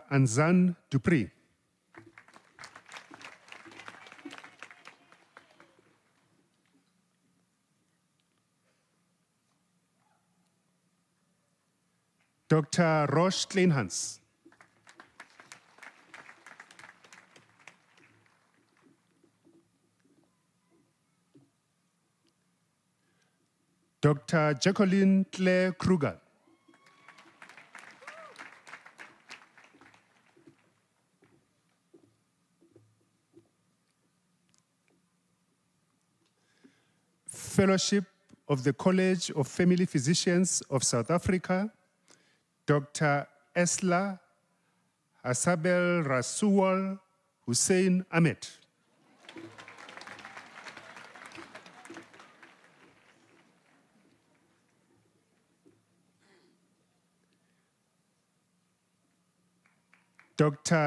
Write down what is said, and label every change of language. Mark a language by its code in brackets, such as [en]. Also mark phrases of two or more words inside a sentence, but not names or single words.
[en] Anzan Dupree. Dr. Roche Kleinhans. Dr. Jacqueline Claire Kruger. Fellowship of the College of Family Physicians of South Africa, Dr. Esla Hasabel Rasuwal Hussein Ahmed. Dr.